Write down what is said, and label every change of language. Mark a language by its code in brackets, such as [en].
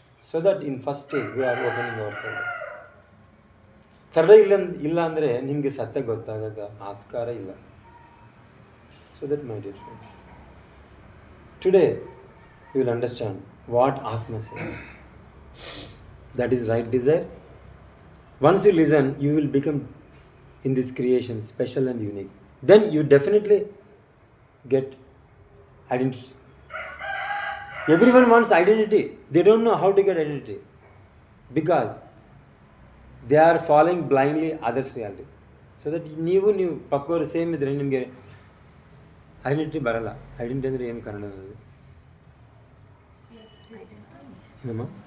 [en] So that in first stage we are opening our third. [kn] Third ಇಲ್ಲ ಅಂದರೆ ನಿಮಗೆ ಸತ್ಯ ಗೊತ್ತಾಗ ಆಸ್ಕಾರ ಇಲ್ಲ. [en] So that my dear friend, today you will understand what atma says. That is right desire. Once you listen, you will become in this creation special and unique. Then you definitely get identity. Everyone wants identity. They don't know how to get identity because they are following blindly others' reality. So that [kn] ನೀವು ಪಕ್ಕವರು same ಇದ್ದರೆ ನಿಮಗೆ identity ಬರಲ್ಲ. Identity ಅಂದರೆ ಏನು ಕನ್ನಡದಲ್ಲಿ? ಏನಮ್ಮ?